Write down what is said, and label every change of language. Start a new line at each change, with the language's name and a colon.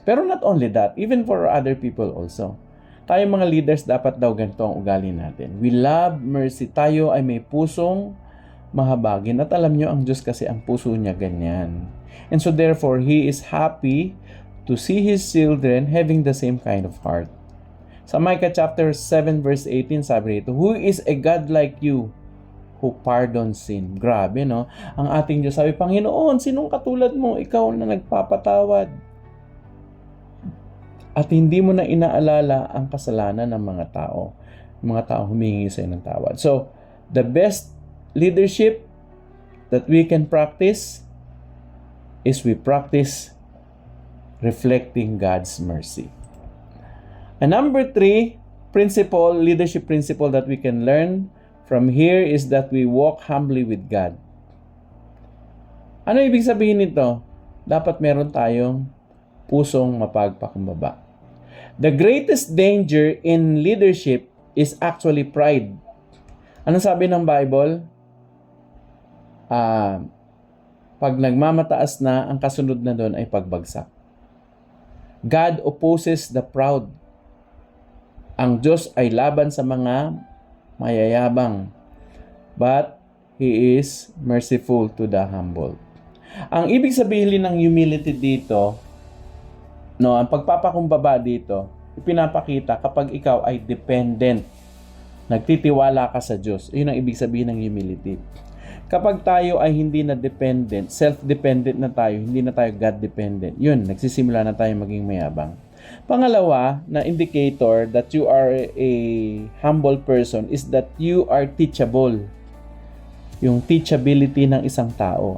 English: Pero not only that, even for other people also.
Filipino: Tayo mga leaders, dapat daw ganito ang ugali natin.
English: We love mercy.
Filipino: Tayo ay may pusong mahabagin. At alam nyo, ang Diyos kasi ang puso niya ganyan.
English: And so therefore, He is happy to see His children having the same kind of heart. Sa Micah chapter 7 verse 18,
Filipino: sabi rito,
English: "Who is a God like you who pardons sin?"
Filipino: Grabe, no? Ang ating Diyos, sabi, Panginoon, sinong katulad mo? Ikaw na nagpapatawad. At hindi mo na inaalala ang kasalanan ng mga tao. Mga tao humingi sa ng tawad.
English: So, the best leadership that we can practice is we practice reflecting God's mercy. And number 3, leadership principle that we can learn from here is that we walk humbly with God.
Filipino: Ano ibig sabihin nito? Dapat meron tayong pusong mapagpakumbaba.
English: The greatest danger in leadership is actually pride.
Filipino: Ano sabi ng Bible? Pag nagmamataas na, ang kasunod na doon ay pagbagsak.
English: God opposes the proud.
Filipino: Ang Diyos ay laban sa mga mayayabang,
English: but He is merciful to the humble.
Filipino: Ang ibig sabihin ng humility dito, no, ang pagpapakumbaba dito, ipinapakita kapag ikaw ay dependent, nagtitiwala ka sa Diyos. Yun ang ibig sabihin ng humility. Kapag tayo ay hindi na dependent, self-dependent na tayo, hindi na tayo God-dependent, yun, nagsisimula na tayo maging mayabang. Pangalawa na
English: indicator that you are a humble person is that you are teachable.
Filipino: Yung teachability ng isang tao.